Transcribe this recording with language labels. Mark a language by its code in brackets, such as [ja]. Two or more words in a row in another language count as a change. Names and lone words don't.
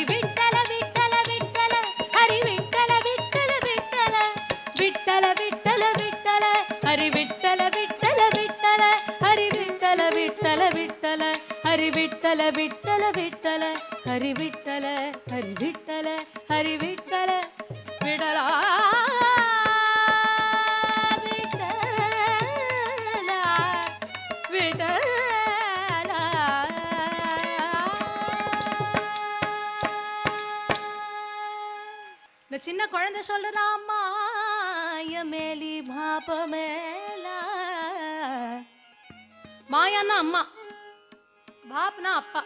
[mr] विठ्ठल विठ्ठल विठ्ठल हरी विठ्ठल विठ्ठल विठ्ठल विठ्ठल विठ्ठल विठ्ठल हरी विठ्ठल विठ्ठल विठ्ठल हरी विठ्ठल विठ्ठल विठ्ठल हरी विठ्ठल विठ्ठल विठ्ठल हरी विठ्ठल हरी विठ्ठल हरी विठ्ठल विठ्ठला [ta] இந்த சின்ன குழந்தை சொல்றா [mr] माय मेली बाप मेला [ta] மாயான்னா அம்மா பாப்னா அப்பா